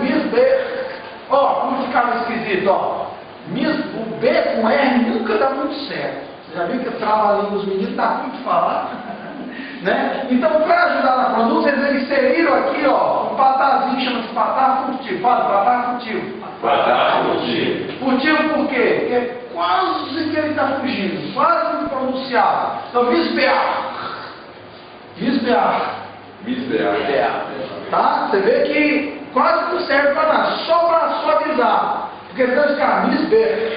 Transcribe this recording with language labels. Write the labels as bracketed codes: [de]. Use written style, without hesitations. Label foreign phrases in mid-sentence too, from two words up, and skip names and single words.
[pt] Ó, como ficava esquisito, ó. O B com R nunca dá muito certo. Você já viu que trava a língua dos meninos, dá muito falar? Né? Então, para ajudar na pronúncia, eles inseriram aqui, ó, um patazinho, chama-se patá furtivo. Fala, patá furtivo. Patá furtivo. Furtivo por quê? Porque quase que ele está fugindo, quase que pronunciado. Então, visbear. Tá? Você vê que quase não serve para nada, só para suavizar. Porque senão fica misber.